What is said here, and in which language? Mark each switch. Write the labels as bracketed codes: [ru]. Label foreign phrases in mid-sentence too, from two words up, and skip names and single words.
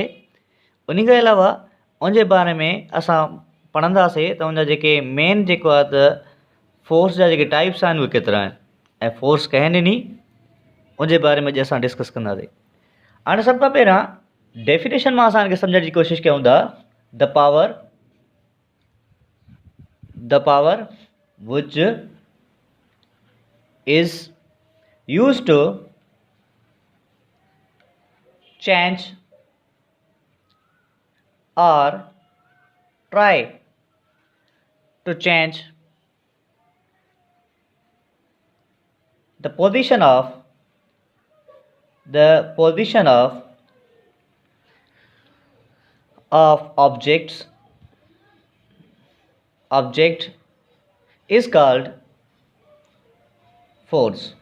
[sd] उन खां अलावा उनजे बारे में असां पढ़ंदासीं त उनजा जेके मेन जेको आहे त फोर्स जा जेके टाइप्स आहिनि उहे केतिरा आहिनि ऐं फोर्स कंहिं ॾिनी उनजे बारे में अॼु असां डिस्कस कंदासीं। हाणे सभ खां पहिरां डेफिनेशन मां असां हिनखे सम्झण जी कोशिशि कयूं था। [en] the power which is used to change or try to change the position of object is called force।